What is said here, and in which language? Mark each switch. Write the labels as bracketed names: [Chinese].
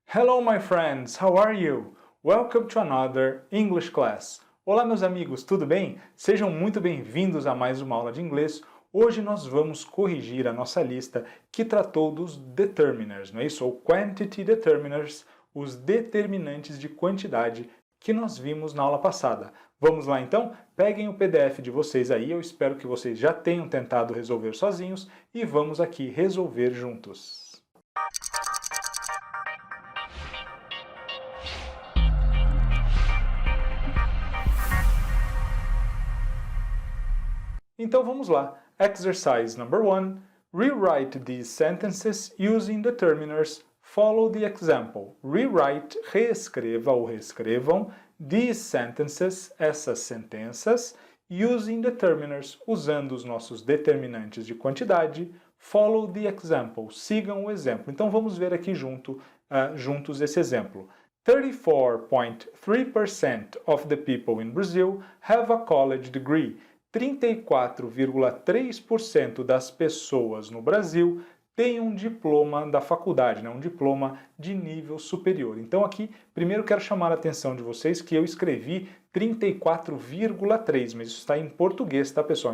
[English] Hello my friends, how are you? Welcome to another English class. [Portuguese] Olá meus amigos, tudo bem? Sejam muito bem-vindos a mais uma aula de inglês. Hoje nós vamos corrigir a nossa lista que tratou dos determiners, não é isso? Ou quantity determiners, os determinantes de quantidade que nós vimos na aula passada. Vamos lá então? Peguem o PDF de vocês aí, eu espero que vocês já tenham tentado resolver sozinhos e vamos aqui resolver juntos. Então vamos lá. [English] Exercise number 1. Rewrite these sentences using determiners. Follow the example. [Portuguese] Rewrite, reescreva ou reescrevam, [English] these sentences, [Portuguese] essas sentenças, [English] using determiners, [Portuguese] usando os nossos determinantes de quantidade. [English] Follow the example, [Portuguese] sigam o exemplo. Então vamos ver aqui juntos esse exemplo. [English] 34.3% of the people in Brazil have a college degree. [Portuguese] 34,3% das pessoas no Brasil têm um diploma da faculdade, um diploma de nível superior. Então aqui, primeiro quero chamar a atenção de vocês que eu escrevi 34,3, mas isso está em português, tá pessoal?